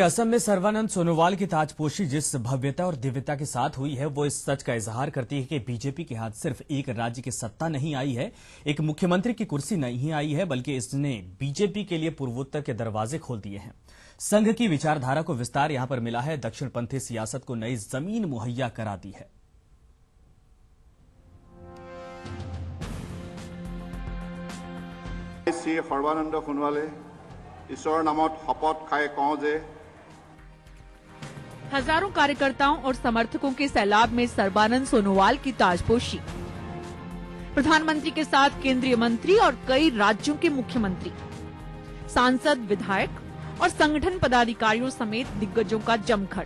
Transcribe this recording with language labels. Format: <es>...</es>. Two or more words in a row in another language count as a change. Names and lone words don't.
<hi>असम में सर्बानंद सोनोवाल की ताजपोशी जिस भव्यता और दिव्यता के साथ हुई है, वो इस सच का इजहार करती है कि बीजेपी के हाथ सिर्फ एक राज्य की सत्ता नहीं आई है, एक मुख्यमंत्री की कुर्सी नहीं आई है, बल्कि इसने बीजेपी के लिए पूर्वोत्तर के दरवाजे खोल दिए हैं। संघ की विचारधारा को विस्तार यहां पर मिला है, दक्षिणपंथी सियासत को नई जमीन मुहैया करा दी है।</hi> <as>শ্ৰী সৰ্বানন্দ সোণোৱালে ঈশ্বৰৰ নামত শপত খাই কওঁ যে</as> <hi>हजारों कार्यकर्ताओं और समर्थकों के सैलाब में सर्बानंद सोनोवाल की ताजपोशी। प्रधानमंत्री के साथ केंद्रीय मंत्री और कई राज्यों के मुख्यमंत्री, सांसद, विधायक और संगठन पदाधिकारियों समेत दिग्गजों का जमघट।</hi>